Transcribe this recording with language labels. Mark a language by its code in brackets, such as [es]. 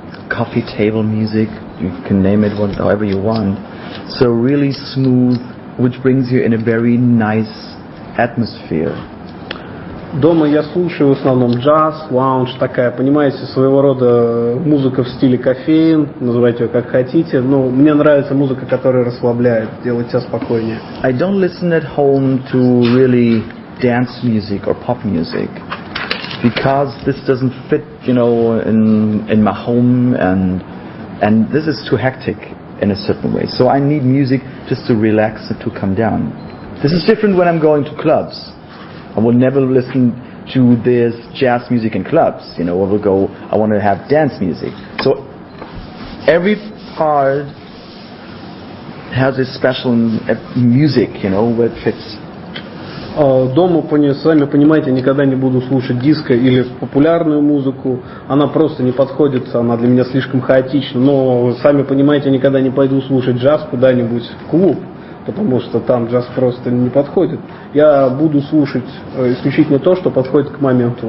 [en] Coffee table music, you can name it however you want. So really smooth, which brings you in a very nice atmosphere. [ru] Дома я слушаю в основном джаз, лаунж, такая, понимаете, своего рода музыка в стиле кофеин, называйте ее как хотите. Но мне нравится музыка, которая расслабляет, делает тебя спокойнее. [en] I don't listen at home to really dance music or pop music. Because this doesn't fit, you know, in my home, and this is too hectic in a certain way. So I need music just to relax and to come down. This is different when I'm going to clubs. I will never listen to this jazz music in clubs. You know, I want to have dance music. So every part has a special music, you know, where it fits. [ru] Дома, сами понимаете, никогда не буду слушать диско или популярную музыку. Она просто не подходит, она для меня слишком хаотична. Но, сами понимаете, никогда не пойду слушать джаз куда-нибудь в клуб, потому что там джаз просто не подходит. Я буду слушать исключительно то, что подходит к моменту.